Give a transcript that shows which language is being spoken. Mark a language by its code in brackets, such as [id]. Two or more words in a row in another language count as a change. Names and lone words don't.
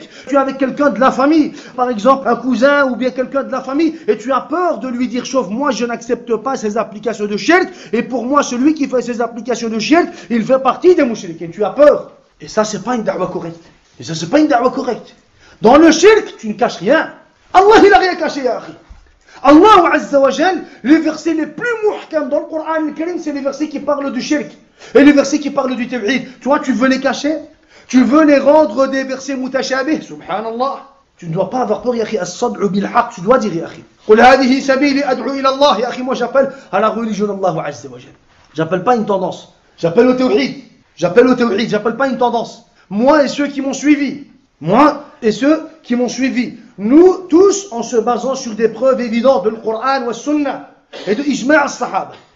[fr] Tu es avec quelqu'un de la famille, par exemple, un cousin ou bien quelqu'un de la famille, et tu as peur de lui dire, sauf moi, je n'accepte pas ces applications de shirk, et pour moi, celui qui fait ces applications de shirk, il fait partie des musulmans. Tu as peur. Et ça, c'est pas une da'wah correcte. Et ça, c'est pas une da'wah correcte. Dans le shirk, tu ne caches rien. Allah, il n'a rien caché, [ar] يا أخي. [fr] Allah [ar] عز وجل, [fr] les versets les plus muhkam dans le Coran al-Karim, c'est les versets qui parlent du shirk. Et les versets qui parlent du tawhid. Toi, tu veux les cacher? Tu veux les rendre des versets mutashabih? Subhanallah. Tu ne dois pas avoir peur, [ar] يا أخي. الصدع بالحق. [fr] Tu dois dire, [ar] يا أخي. قل هذه سبيلي أدعو إلى الله. يا أخي, [fr] moi j'appelle à la religion d'Allah [ar] عز وجل. [fr] J'appelle pas une tendance. J'appelle au tawhid. J'appelle au tawhid. J'appelle pas une tendance. Moi et ceux qui m'ont suivi. Moi et ceux qui m'ont suivi. Nous tous, en se basant sur des preuves évidentes de le Coran ou Sunna et de [ar] إجماع الصحابة.